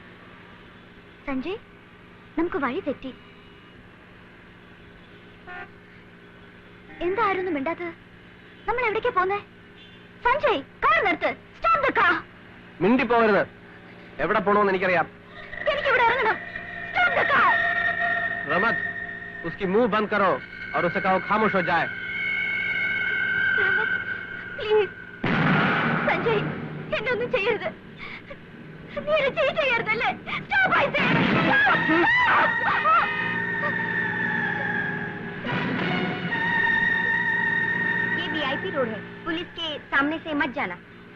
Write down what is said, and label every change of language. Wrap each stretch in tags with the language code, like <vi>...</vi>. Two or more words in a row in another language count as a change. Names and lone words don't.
<ml>സഞ്ജയ്, നമുക്ക് വഴി തെറ്റി. എന്തായിരുന്നു മിണ്ടാത്തത്? നമ്മൾ എവിടേക്കാ പോന്നേ? സഞ്ജയ്, കാർ നിർത്ത്.</ml> <en>stop the car.</en> <ml>മിണ്ടി പോകരുത്. എവിടെ പോണോന്ന് എനിക്കറിയാം. എനിക്കിവിടെ ഇറങ്ങണം.</ml> <en>stop the car.</en> <hi>रमत, उसकी मुंह बंद करो और उसे कहो खामोश हो जाए.</hi> <ml>പ്ലീസ് സഞ്ജയ്, എന്നെ ഒന്നും ചെയ്യരുത്. നീ എന്നെ ചീറ്റ് ചെയ്യരുതല്ലേ?</ml> <en>Stop, I say.</en> <hi>ये VIP रोड है. पुलिस के सामने से मत जाना.</hi>